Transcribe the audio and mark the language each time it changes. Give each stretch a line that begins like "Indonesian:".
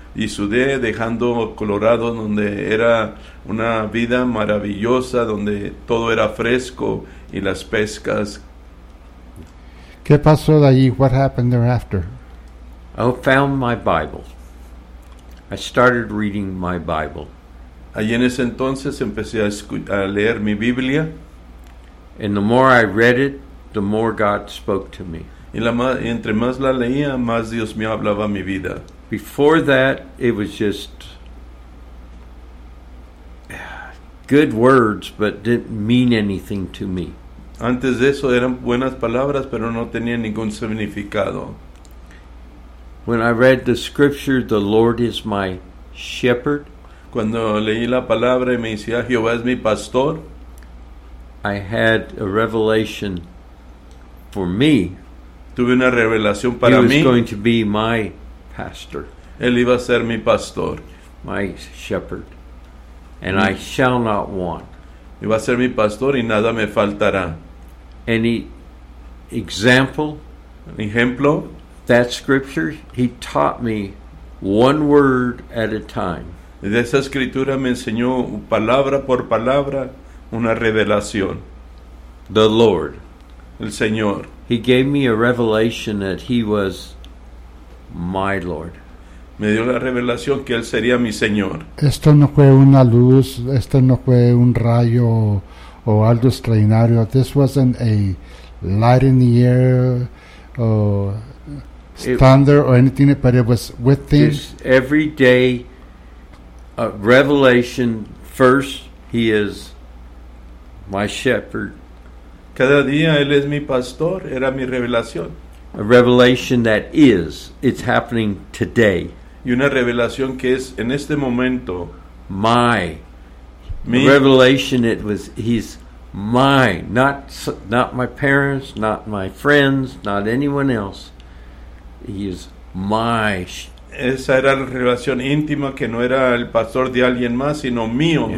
Spanish: y sudé dejando Colorado, donde era una vida maravillosa, donde todo era fresco y las pescas. ¿Qué pasó de allí?
English: What happened thereafter? I found my Bible. I started reading my Bible.
Spanish: Allí en ese entonces empecé a leer mi Biblia.
English: And the more I read it, the more God spoke to me.
Spanish: Y entre más la leía, más Dios me hablaba mi vida.
English: Before that, it was just good words, but didn't mean anything to me.
Spanish: Antes de eso eran buenas palabras, pero no tenían ningún significado.
English: When I read the scripture, the Lord is my shepherd.
Spanish: Cuando leí la palabra y me decía, Jehová es mi pastor.
English: I had a revelation for me.
Spanish: Tuve una revelación para
English: he was
Spanish: mí.
English: Going to be my pastor.
Spanish: Él iba a ser mi pastor.
English: My shepherd. And I shall not want.
Spanish: Iba a ser mi pastor y nada me faltará.
English: Any example?
Spanish: Ejemplo?
English: That scripture, he taught me one word at a time.
Spanish: De esa escritura me enseñó palabra por palabra una revelación.
English: The Lord.
Spanish: El Señor.
English: He gave me a revelation that he was my Lord.
Spanish: Me dio la revelación que él sería mi Señor. Esto no fue una luz, esto no fue un rayo o algo extraordinario.
English: This wasn't a light in the air or thunder or anything, but it was within. This everyday revelation, first, he is my shepherd.
Spanish: Cada día él es mi pastor, era mi revelación.
English: A revelation that is, it's happening today.
Spanish: Y una revelación que es en este momento.
English: My. Mi. A revelation it was, he's mine. Not my parents, not my friends, not anyone else. He is my.
Spanish: Esa era la revelación íntima que no era el pastor de alguien más, sino mío, yeah.